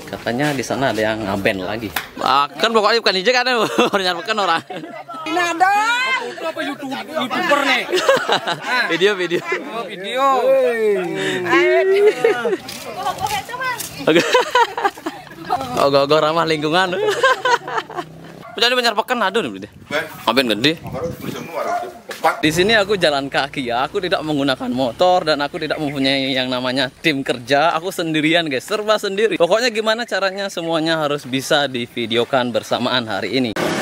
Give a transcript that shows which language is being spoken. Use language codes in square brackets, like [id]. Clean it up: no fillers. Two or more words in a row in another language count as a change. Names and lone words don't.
[id] Katanya di sana ada yang ngaben lagi. Kan pokoknya bukan ijek kan, baru nyarpekan orang. Ini ada. Apa YouTuber nih? Video. Oh, video. Ogo-ogo ramah lingkungan. Jadi menyarpekan aduh nih. Ngaben gede. Di sini aku jalan kaki ya, aku tidak menggunakan motor dan aku tidak mempunyai yang namanya tim kerja. Aku sendirian guys, serba sendiri. Pokoknya gimana caranya semuanya harus bisa divideokan bersamaan hari ini.